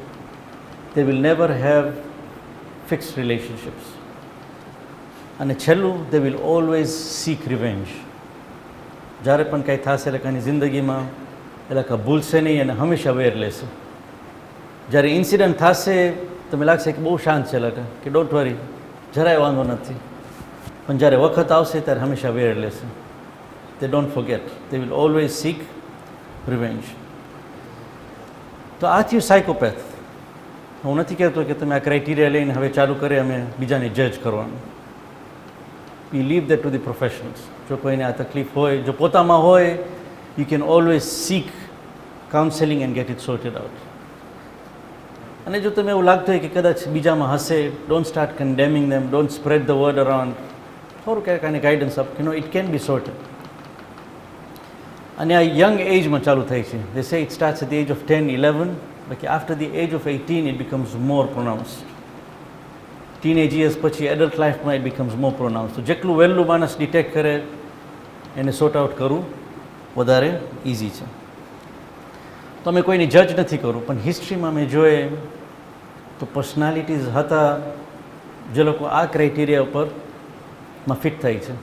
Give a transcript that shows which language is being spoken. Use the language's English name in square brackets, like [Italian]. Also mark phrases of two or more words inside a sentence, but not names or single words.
[English] They will never have fixed relationships. [Gujarati] અને છેલ્લું, [English] they will always seek revenge. [Gujarati] જ્યારે પણ કાંઈ થશે એટલે કાંઈ જિંદગીમાં એટલે કાં ભૂલશે નહીં અને હંમેશા વેર લેશે. જ્યારે ઇન્સિડન્ટ થશે તમે લાગશે કે બહુ શાંત છે, એટલે કે [English] don't worry, [Gujarati] જરાય વાંધો નથી, પણ જ્યારે વખત આવશે ત્યારે હંમેશા વેર લેશે. [English] they don't forget, they will always seek revenge. [Gujarati] તો આ થયું સાયકોપેથ. હું નથી કહેતો કે તમે આ ક્રાઇટેરિયા લઈને હવે ચાલુ કરે અમે બીજાને જજ કરવાનું. [English] we leave that to the professionals. [Gujarati] જો કોઈને આ તકલીફ હોય, જો પોતામાં હોય, [English] you can always seek counseling and get it sorted out. [Gujarati] અને જો તમે એવું લાગતું હોય કે કદાચ બીજામાં હશે, [English] don't start condemning them, don't spread the word around. [Gujarati] થોડું કાંઈ ગાઈડન્સ આપ, [English] it can be sorted. [Gujarati] અને આ યંગ એજમાં ચાલુ થાય છે. [English] they say it starts at the age of 10, 11, but after the age of 18 it becomes more pronounced. Teenage years [Gujarati] પછી adult લાઈફમાં [English] it becomes more pronounced. [Gujarati] તો જેટલું વહેલું માણસ ડિટેક્ટ કરે એને [English] sort out [Gujarati] કરવું વધારે ઇઝી છે. તો અમે કોઈની જજ નથી કરું, પણ હિસ્ટ્રીમાં મેં જોઈએ તો પર્સનાલિટીઝ હતા જે લોકો આ ક્રાઇટેરિયા ઉપરમાં ફિટ થાય છે.